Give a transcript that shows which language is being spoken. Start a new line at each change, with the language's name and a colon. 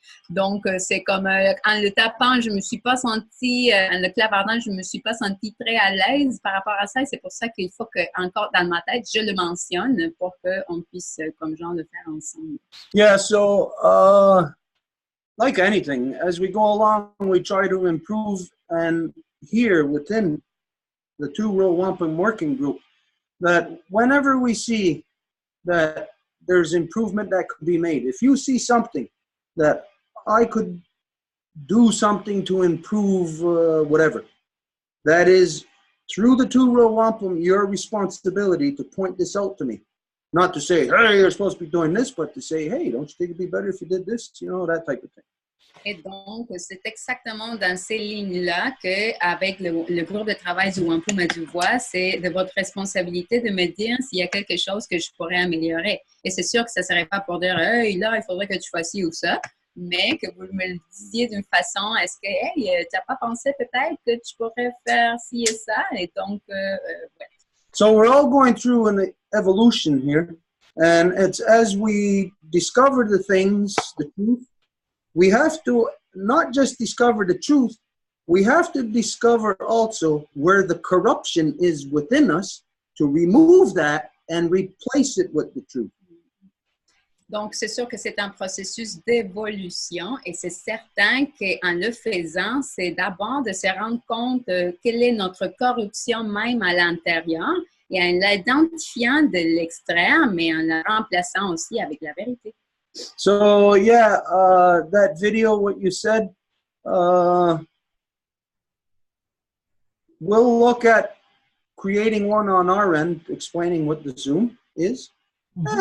French: Donc, c'est comme en le tapant, je ne me suis pas sentie, en le clavardant, je ne me suis pas sentie très à l'aise par rapport à ça. Et c'est pour ça qu'il faut que, encore dans ma tête, je le mentionne pour qu'on puisse, comme genre, le faire ensemble.
English: Yeah, so like anything, as we go along, we try to improve. And here within the Row Wampum working group, that whenever we see that there's improvement that could be made, if you see something that I could do something to improve whatever, that is through the Row Wampum your responsibility to point this out to me. Not to say, hey, you're supposed to be doing this, but to say, hey, don't you think it'd be better if you did this? You know, that type of thing.
French: Et donc, c'est exactement dans ces lignes-là qu'avec le groupe de travail du Wampum à Deux Voies, c'est de votre responsabilité de me dire s'il y a quelque chose que je pourrais améliorer. Et c'est sûr que ça ne serait pas pour dire, hey, là, il faudrait que tu fasses ci ou ça, mais que vous me le disiez d'une façon, est-ce que, hey, tu n'as pas pensé peut-être que tu pourrais faire ci et ça? Et donc, ouais.
English: So we're all going through an evolution here, and it's as we discover the things, the truth, we have to not just discover the truth, we have to discover also where the corruption is within us to remove that and replace it with the truth.
French: Donc, c'est sûr que c'est un processus d'évolution et c'est certain qu'en le faisant, c'est d'abord de se rendre compte quelle est notre corruption même à l'intérieur et en l'identifiant de l'extérieur, mais en la remplaçant aussi avec la vérité.
English: So, yeah, that video, what you said, we'll look at creating one on our end, explaining what the Zoom is. Mm-hmm.